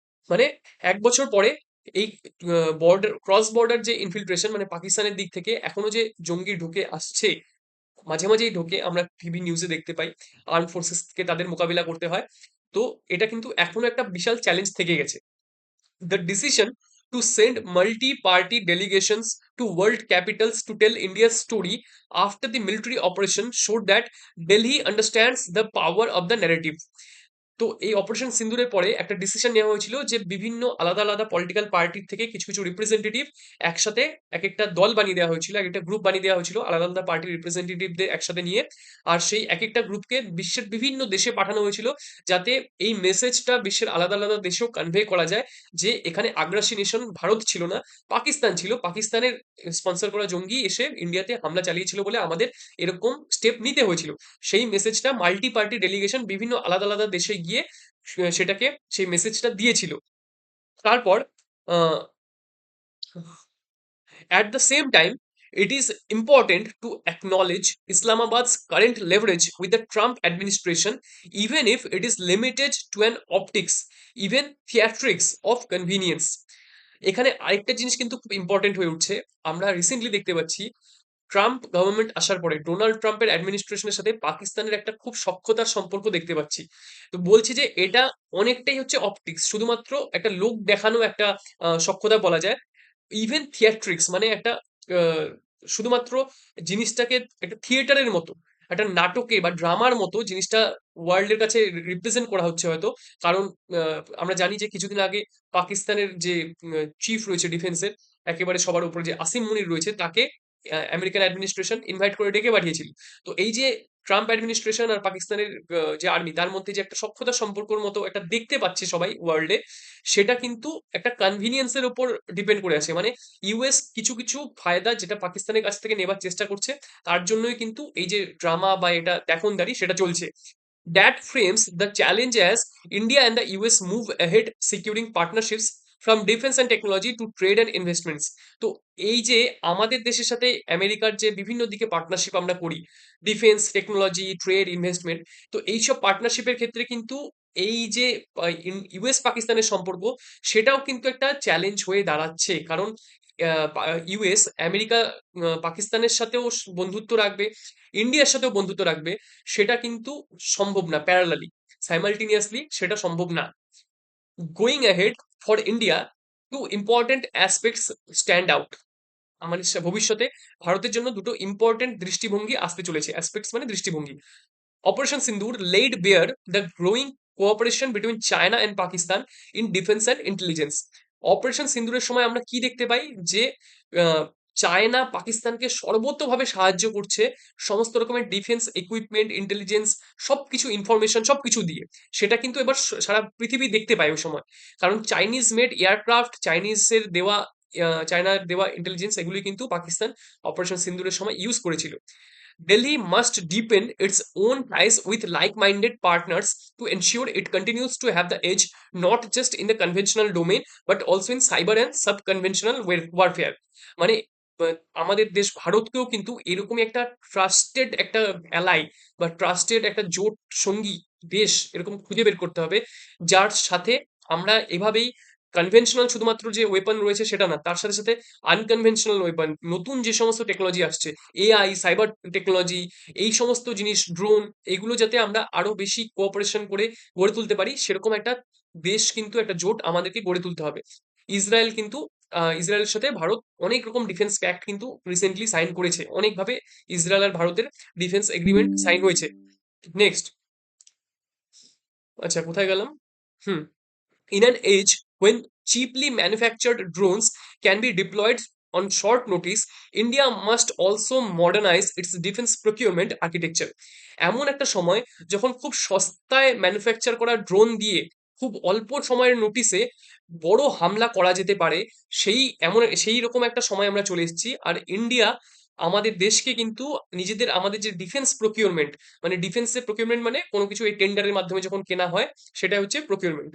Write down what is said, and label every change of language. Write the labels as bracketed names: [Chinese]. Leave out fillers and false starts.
[Bangla] মানে ১ বছর পরে এই বর্ডার, ক্রস বর্ডার যে ইনফিল্ট্রেশন, মানে পাকিস্তানের দিক থেকে এখনো যে জঙ্গি ঢুকে আসছে, মাঝে মাঝেই ঢোকে, আমরা টিভি নিউজে দেখতে পাই, আর্ম ফোর্সেসকে তাদের মোকাবিলা করতে হয়। তো এটা কিন্তু এখনো একটা বিশাল চ্যালেঞ্জ থেকে গেছে। [English] The decision to send multi-party delegations to world capitals to tell India's story after the military operation showed that Delhi understands the power of the narrative. [Bangla] তো এই অপারেশন সিন্দুরের পরে একটা ডিসিশন নেওয়া হয়েছিল যে বিভিন্ন আলাদা আলাদা পলিটিক্যাল পার্টির থেকে কিছু কিছু রিপ্রেজেন্টেটিভ একসাথে, এক একটা দল বানিয়ে দেওয়া হয়েছিল, এক একটা গ্রুপ বানিয়ে দেওয়া হয়েছিল আলাদা আলাদা পার্টির রিপ্রেজেন্টেটিভদের একসাথে নিয়ে। আর সেই এক একটা গ্রুপকে বিশ্বের বিভিন্ন দেশে পাঠানো হয়েছিল, যাতে এই মেসেজটা বিশ্বের আলাদা আলাদা দেশেও কনভে করা যায় যে এখানে আগ্রাসী নেশন ভারত ছিল না, পাকিস্তান ছিল, পাকিস্তানের স্পন্সর করা জঙ্গি এসে ইন্ডিয়াতে হামলা চালিয়েছিল বলে আমাদের এরকম স্টেপ নিতে হয়েছিল। সেই মেসেজটা মাল্টি পার্টি ডেলিগেশন বিভিন্ন আলাদা আলাদা দেশে গিয়ে সেটাকে, সেই মেসেজটা দিয়েছিল। তারপর [English] At the same time, It is important to acknowledge Islamabad's current leverage with the Trump administration, even if it is limited to an optics, even theatrics of convenience. [Bangla] এখানে আরেকটা জিনিস কিন্তু খুব ইম্পর্টেন্ট হয়ে উঠছে। আমরা রিসেন্টলি দেখতে পাচ্ছি ট্রাম্প গভর্নমেন্ট আসার পরে ডোনাল্ড ট্রাম্পের অ্যাডমিনিস্ট্রেশনের সাথে পাকিস্তানের একটা খুব সখ্যতার সম্পর্ক দেখতে পাচ্ছি। তো বলছি যে এটা অনেকটাই হচ্ছে অপটিক্স, শুধুমাত্র একটা লোক দেখানো একটা সখ্যতা বলা যায়। ইভেন থিয়েট্রিক্স মানে একটা আহ, শুধুমাত্র জিনিসটাকে একটা থিয়েটারের মতো, একটা নাটকে বা ড্রামার মতো জিনিসটা ওয়ার্ল্ডের কাছে রিপ্রেজেন্ট করা হচ্ছে হয়তো। কারণ আমরা জানি যে কিছুদিন আগে পাকিস্তানের যে চিফ রয়েছে ডিফেন্সের, একেবারে সবার উপরে যে আসিম মুনির রয়েছে, তাকে আমেরিকান অ্যাডমিনিস্ট্রেশন ইনভাইট করে ডেকে পাঠিয়েছিল। তো এই যে ট্রাম্প অ্যাডমিনিস্ট্রেশন আর পাকিস্তানের যে আর্মি, তার মধ্যে যে একটা সখ্যতা সম্পর্কর মতো একটা দেখতে পাচ্ছে সবাই ওয়ার্ল্ডে, সেটা কিন্তু একটা কনভিনিয়েন্সের উপর ডিপেন্ড করে আছে। মানে ইউএস কিছু কিছু ফায়দা যেটা পাকিস্তানের কাছ থেকে নেবার চেষ্টা করছে, তার জন্যই কিন্তু এই যে ড্রামা বা এটা দেখনদারি সেটা চলছে। [English] That frames the challenge as India and the US move ahead securing partnerships from defense and technology to trade and investments. [Bangla] তো এই যে আমাদের দেশের সাথে আমেরিকার যে বিভিন্ন দিকে পার্টনারশিপ আমরা করি, ডিফেন্স, টেকনোলজি, ট্রেড, ইনভেস্টমেন্ট, তো এইসব পার্টনারশিপের ক্ষেত্রে কিন্তু এই যে ইউএস পাকিস্তানের সম্পর্ক, সেটাও কিন্তু একটা চ্যালেঞ্জ হয়ে দাঁড়াচ্ছে। কারণ ইউএস আমেরিকা পাকিস্তানের সাথেও বন্ধুত্ব রাখবে, ইন্ডিয়ার সাথেও বন্ধুত্ব রাখবে, সেটা কিন্তু সম্ভব না প্যারালালি, সাইমালটেনিয়াসলি সেটা সম্ভব না। [English] Going ahead for India, two important aspects stand out. [Bangla] আমাদের ভবিষ্যতে ভারতের জন্য দুটো ইম্পর্টেন্ট দৃষ্টিভঙ্গি আসতে চলেছে। অ্যাসপেক্টস মানে দৃষ্টিভঙ্গি। [English] Operation Sindoor laid bare the growing cooperation between China and Pakistan in defense and intelligence. [Bangla] Operation সিন্দুরের সময় আমরা কি দেখতে পাই যে আহ, চায়না পাকিস্তানকে সর্বতোভাবে সাহায্য করছে সমস্ত রকমের ডিফেন্স ইকুইপমেন্ট, ইন্টেলিজেন্স, সবকিছু ইনফরমেশন সবকিছু দিয়ে। সেটা কিন্তু এবার সারা পৃথিবী দেখতে পায় ওই সময়। কারণ চাইনিজ মেড এয়ারক্রাফট, চাইনিজের দেওয়া চায়নার দেওয়া ইন্টেলিজেন্স, এগুলি কিন্তু পাকিস্তান অপারেশন সিন্দুরের সময় ইউজ করেছিল। [English] Delhi must deepen its own ties with like minded partners to ensure it continues to have the edge, not just in the conventional domain, but also in cyber and sub conventional warfare. [Bangla] মানে আমাদের দেশ ভারতকেও কিন্তু এরকমই একটা trusted একটা ally বা trusted একটা জোট সঙ্গী দেশ এরকম খুঁজে বের করতে হবে, যার সাথে আমরা এভাবেই কনভেনশনাল শুধুমাত্র যে ওয়েপন রয়েছে সেটা না, তার সাথে সাথে আনকনভেনশনাল ওয়েপন, নতুন যে সমস্ত টেকনোলজি আসছে, এআই, সাইবার টেকনোলজি, এই সমস্ত জিনিস, ড্রোন, এগুলো যাতে আমরা আরো বেশি কোঅপারেশন করে গড়ে তুলতে পারি, সেরকম একটা দেশ কিন্তু একটা জোট আমাদেরকে গড়ে তুলতে হবে। ইসরায়েল কিন্তু ইসরায়েলের সাথে ভারত অনেক রকম ডিফেন্স প্যাক্ট কিন্তু রিসেন্টলি সাইন করেছে, অনেকভাবে ইসরায়েল আর ভারতের ডিফেন্স এগ্রিমেন্ট সাইন হয়েছে। নেক্সট, আচ্ছা কোথায় গেলাম? [English] Hmm, in an age when cheaply manufactured drones can be deployed on short notice, India must also modernize its defense procurement architecture. [Bangla] এমন একটা সময় যখন খুব সস্তায় ম্যানুফ্যাকচার করা ড্রোন দিয়ে খুব অল্প সময়ের নোটিসে বড় হামলা করা যেতে পারে, সেই রকম একটা সময় আমরা চলে এসেছি। আর ইন্ডিয়া আমাদের দেশকে কিন্তু আমাদের যে ডিফেন্স প্রকিউরমেন্ট, মানে ডিফেন্সের প্রকিউরমেন্ট মানে কোনো কিছু এই টেন্ডারের মাধ্যমে যখন কেনা হয়, সেটা হচ্ছে প্রকিউরমেন্ট।